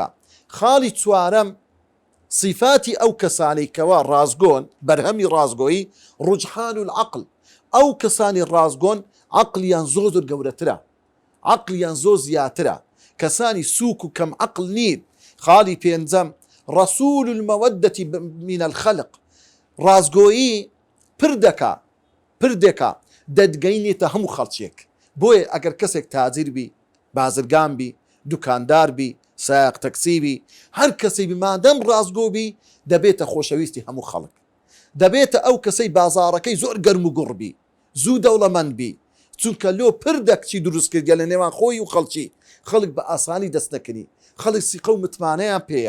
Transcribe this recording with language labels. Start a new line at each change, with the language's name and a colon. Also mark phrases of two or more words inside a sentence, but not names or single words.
Central Kurdish: خاڵی چوارەم صفاتی ئەو کەسانی کەوا ڕازگۆن، بەرهەمی ڕازگۆیی
Arabic: ڕجحان العقل،
Central Kurdish: ئەو کەسانی ڕازگۆن عقلیان زۆر گەورەترە، عقلیان زۆر زیاترە، کەسانی سووک و کەم عقل نین. خاڵی پێنجەم
Arabic: رسول المودة من الخلق،
Central Kurdish: ڕازگۆیی پردەکە دەدگەینێتە هەموو خەڵکێک. بۆیە ئەگەر کەسێک تاجر بی، بازرگان بی، دوکاندار بی، سایق تەکسی بی، هەر کەسێک بی مادەم ڕازگۆ بی دەبێتە خۆشەویستی هەموو خەڵک، دەبێتە ئەو کەسەی بازاڕەکەی زۆر گەرم و گوڕ بی، زوو دەوڵەمەند بی، چونکە لۆ پردەکچی دروست کردگە لە نێوان خۆی و خەڵکی، خەڵک بە ئاسانی دەست نەکردی، خەڵک سیقە و متمانەیان پێیە.